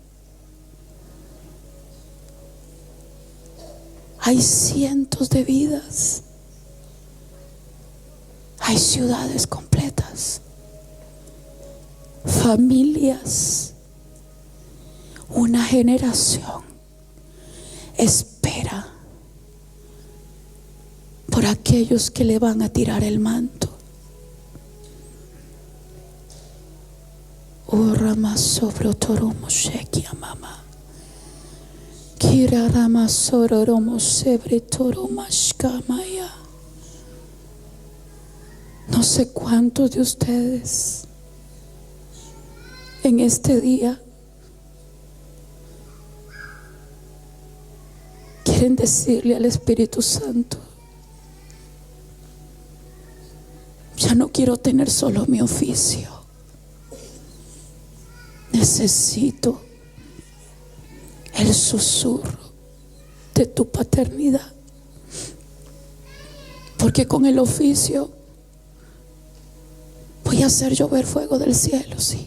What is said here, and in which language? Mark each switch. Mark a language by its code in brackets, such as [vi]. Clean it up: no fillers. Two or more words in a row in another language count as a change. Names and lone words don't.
[es] Hay cientos de vidas, hay ciudades completas, familias, una generación espera por aquellos que le van a tirar el manto. Oh, Ramasobro Toromo Shekia Mama. Kira Ramasororomo Sebre Toromashkamaya. No sé cuántos de ustedes en este día quieren decirle al Espíritu Santo: ya no quiero tener solo mi oficio, necesito el susurro de tu paternidad, porque con el oficio voy a hacer llover fuego del cielo, sí.